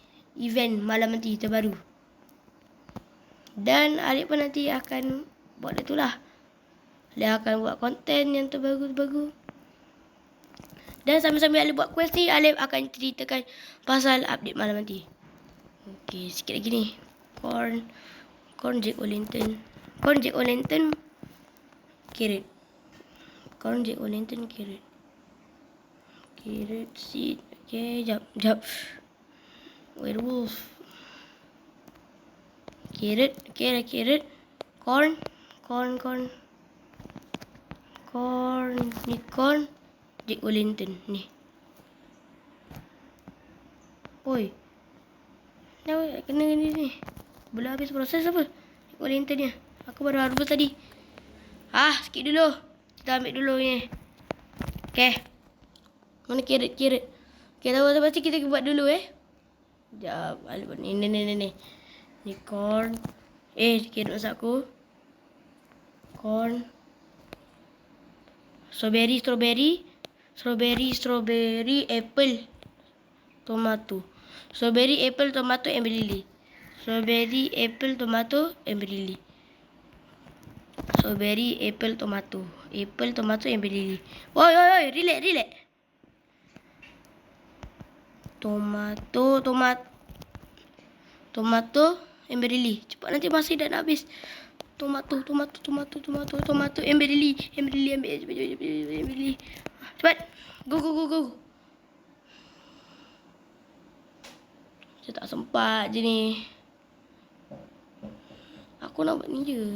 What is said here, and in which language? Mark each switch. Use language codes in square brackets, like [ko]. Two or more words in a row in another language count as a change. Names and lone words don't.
[ms] Event malam nanti terbaru. Dan Alif pun nanti akan buat itulah. Dia akan buat konten yang terbaru-terbaru. Dan sambil-sambil Alif buat quest ni, Alif akan ceritakan pasal update malam nanti. Okey, sikit lagi ni. [en] Corn Jack O'Lantern. Corn Jack O'Lantern carrot. Corn Jack O'Lantern carrot. Carrot seed. [ms] Okay, jap. [en] Werewolf. Carrot. [ms] Corn. Ni corn. Jack O'Lantern ni. Oi. Dah kena ni. Belum habis proses apa? Jack O'Lantern ni. Aku baru harvest tadi. Sikit dulu. Kita ambil dulu ni. Okay. Mana carrot? Okay, tahu pasti kita buat dulu Sekejap. Ni. Ni corn. Carrot masak aku. [en] Corn. Strawberry, apple, tomato. Strawberry, apple, tomato, amber lily. Strawberry, apple, tomato, amber lily. Strawberry, apple, tomato. Apple, tomato, amber lily. [ms] Oi, relax. [en] Tomato, amber lily. [ms] Cepat nanti masih dah nak habis. [en] Tomato, amber lily, [ms] ambil lily. Cepat. Go. Saya tak sempat je ni. Aku nak buat ni je.